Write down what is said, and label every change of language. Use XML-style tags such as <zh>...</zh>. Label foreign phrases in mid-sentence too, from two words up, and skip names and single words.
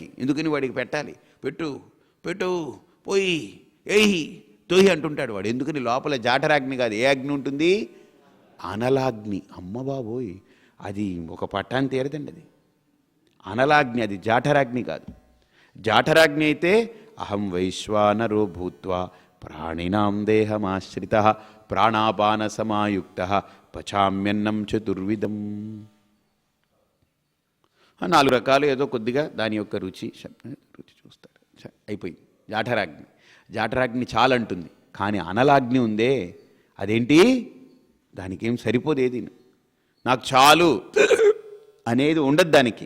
<te>ఎందుకని వాడికి పెట్టాలి, పెట్టు పెట్టు పోయి ఏహి తోహి అంటుంటాడు వాడు. ఎందుకని లోపల జాఠరాగ్ని కాదు, ఏ అగ్ని ఉంటుంది? అనలాగ్ని. అమ్మ బాబోయ్, అది ఒక పట్టాన్ని తీరదండి. అది అనలాగ్ని, అది జాఠరాగ్ని కాదు. జాఠరాగ్ని అయితే</te> <sa>అహం వైశ్వానరో భూత్వా ప్రాణినాం దేహమాశ్రిత ప్రాణాపాన సమాయుక్త పచామ్యన్నం చతుర్విధం.</sa> <te>4 రకాలు ఏదో కొద్దిగా దాని యొక్క రుచి చూస్తాడు, అయిపోయింది. జాఠరాగ్ని. జాఠరాగ్ని చాలంటుంది. కానీ అనలాగ్ని ఉందే, అదేంటి? దానికేం సరిపోదేది. నాకు చాలు అనేది ఉండదు దానికి.</te>